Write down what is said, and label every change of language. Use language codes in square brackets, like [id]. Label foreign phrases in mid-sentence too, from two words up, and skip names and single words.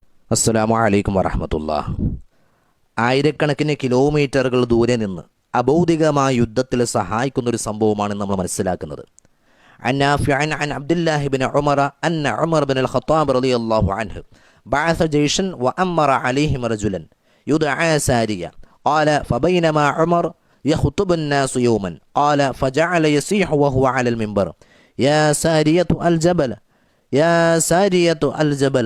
[ar] السلام عليكم ورحمة الله. [ml] ആയിരക്കണക്കിന് കിലോമീറ്ററുകൾ ദൂരെ നിന്ന് അഭൗതികമായ യുദ്ധത്തിൽ സഹായിക്കുന്നൊരു സംഭവമാണ് നമ്മൾ മനസ്സിലാക്കുന്നത്. [ar] عن نافع عن عبد الله بن عمر أن عمر بن الخطاب رضي الله عنه بعث جيشا وأمر عليهم رجلا يدعى سارية. قال فبينما عمر يخطب الناس يوما قال فجعل يصيح وهو على المنبر يا سارية الجبل يا سارية الجبل.